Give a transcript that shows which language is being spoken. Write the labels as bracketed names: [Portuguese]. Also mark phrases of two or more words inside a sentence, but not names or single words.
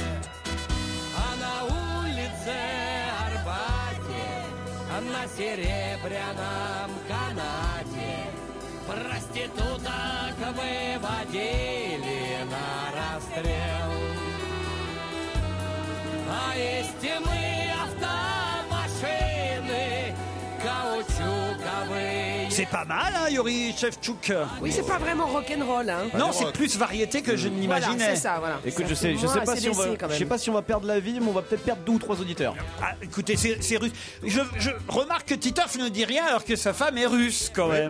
[Russian] А на улице Арбате, на серебряном канате, проституток выводили на расстрел. А из тьмы автомашины каучуковые. [French] C'est pas mal, hein, Yuri Shevchuk? Oui, c'est pas vraiment rock'n'roll, hein. Non, c'est plus variété que je ne l'imaginais. Voilà, c'est ça, voilà. Écoute, Ça je sais fait moins pas si on va, AC/DC, quand je sais même. pas si on va perdre la vie, mais on va peut-être perdre 2 ou 3 auditeurs. Ah, écoutez, c'est russe. Je remarque que Titoff ne dit rien alors que sa femme est russe, quand même.